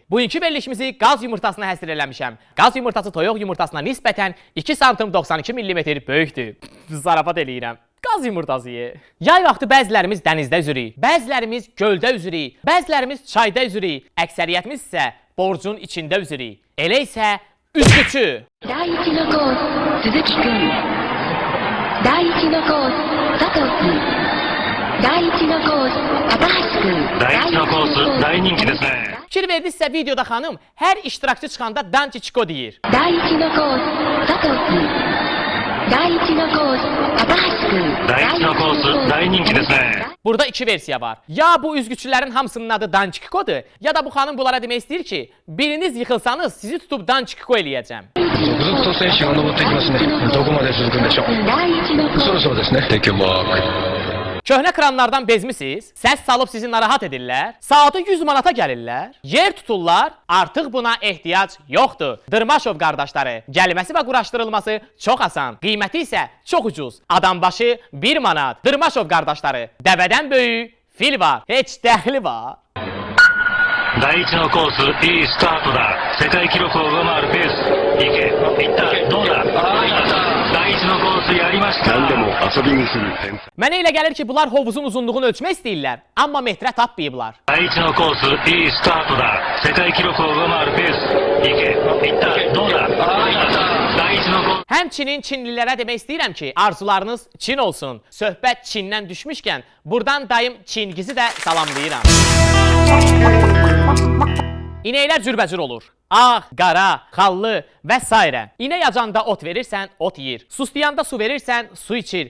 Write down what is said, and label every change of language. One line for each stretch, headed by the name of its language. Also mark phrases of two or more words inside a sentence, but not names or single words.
Azerbaijani: Bugünkü verilişimizi qaz yumurtasına həsr eləmişəm. Qaz yumurtası toyuq yumurtasına nisbətən 2 sm 92 mm böyükdür. Zarafat eləyirəm. Qaz yumurtası ye. Yay vaxtı bəzilərimiz dənizdə üzürük, bəzilərimiz göldə üzürük, bəzilərimiz çayda üzürük, əksəriyyətimiz isə borcun içində üzürük. Elə isə üzgüçü.
Japanese: 第一のコース、鈴木くん。第一のコース、佐藤くん。第一のコース、高橋くん。第一のコース、大人気ですね。
Azerbaijani: Fikir verdinizsə videoda xanım hər iştirakçı çıxanda Dançi Çiko deyir.
Japanese: 第一のコース、佐藤くん。第一のコース、高橋くん。第一のコース、大人気ですね。
Azerbaijani: Burada iki versiya var. Ya bu üzgüçülərin hamısının adı Dançikodur, ya da bu xanım bunlara demək istəyir ki, biriniz yıxılsanız sizi tutub Dançiko eləyəcəm.
Japanese: 続々と選手が登ってきますね。どこまで続くんでしょう。第一のコース。そろそろですね。
English: Take a walk.
Azerbaijani: Köhnə kranlardan bezmisiniz, səs salıb sizi narahat edirlər, saatı 100 manata gəlirlər, yer tuturlar, artıq buna ehtiyac yoxdur. Dırmaşov qardaşları, gəlməsi və quraşdırılması çox asan, qiyməti isə çox ucuz. Adam başı 1 manat. Dırmaşov qardaşları, dəvədən böyük fil var, heç dəxli var.
Japanese: 第一のコース、いいスタートだ。世界記録を上回るペース。いけ、いった、どうだ。第一のコースやりました。何でも遊びにする天才。
Azerbaijani: Mənə elə gəlir ki, bunlar hovuzun uzunluğunu ölçmək istəyirlər, amma metrə tapmayıblar.
Japanese: 第一のコース、いいスタートだ。世界記録を上回るペース。いけ、いった、どうだ。第一のコース。
Azerbaijani: Həmçinin Çinlilərə demək istəyirəm ki, arzularınız Çin olsun. Söhbət Çindən düşmüşkən, buradan dayım Çingizi də salamlayıram. İnəklər cürbəcür olur. Ağ, qara, xallı və s. İnək acanda ot verirsən, ot yeyir. Suslayanda su verirsən, su içir.